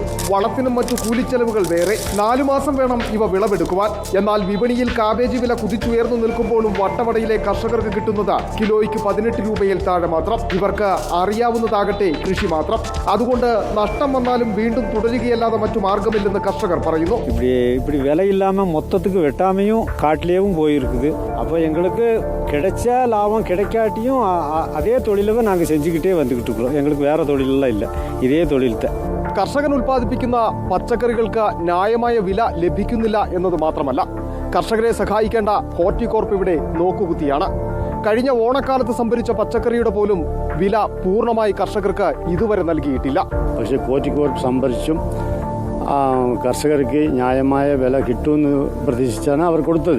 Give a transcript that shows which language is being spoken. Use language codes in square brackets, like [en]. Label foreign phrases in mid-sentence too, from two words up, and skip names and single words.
[ml] വളത്തിനും മറ്റു കൂലിച്ചെലവുകൾ വേറെ. 4 മാസം വേണം ഇവ വിളവെടുക്കുവാൻ. എന്നാൽ വിപണിയിൽ കാബേജ് വില കുതിച്ചുയർന്നു നിൽക്കുമ്പോഴും വട്ടവടയിലെ കർഷകർക്ക് കിട്ടുന്നത് കിലോയ്ക്ക് 18 രൂപയിൽ താഴെ മാത്രം. ഇവർക്ക് അറിയാവുന്നതാകട്ടെ കൃഷി മാത്രം. അതുകൊണ്ട് നഷ്ടം വന്നാലും വീണ്ടും തുടരുകയല്ലാതെ മറ്റു മാർഗമില്ലെന്ന് കർഷകർ പറയുന്നു. [ta] இப்படி விலை இல்லாமல் மொத்தத்துக்கு வெட்டாமையும் காட்டிலேயும் போயிருக்குது. அப்போ எங்களுக்கு கிடைச்ச லாபம் கிடைக்காட்டியும் அதே தொழிலவை நாங்கள் செஞ்சுக்கிட்டே வந்துக்கிட்டு இருக்கிறோம். எங்களுக்கு வேற தொழிலெல்லாம் இல்லை, இதே தொழிലത്തെ. [ml] കർഷകൻ ഉൽപ്പാദിപ്പിക്കുന്ന പച്ചക്കറികൾക്ക് ന്യായമായ വില ലഭിക്കുന്നില്ല എന്നത് മാത്രമല്ല, കർഷകരെ സഹായിക്കേണ്ട ഹോർട്ടികോർപ്പ് ഇവിടെ നോക്കുകുത്തിയാണ്. കഴിഞ്ഞ ഓണക്കാലത്ത് സംഭരിച്ച പച്ചക്കറിയുടെ പോലും വില പൂർണ്ണമായി കർഷകർക്ക് ഇതുവരെ നൽകിയിട്ടില്ല. പക്ഷേ ഹോർട്ടികോർപ്പ് സംഭരിച്ചും കർഷകർക്ക് ന്യായമായ വില കിട്ടുമെന്ന് പ്രതീക്ഷിച്ചാണ് അവർ കൊടുത്തത്.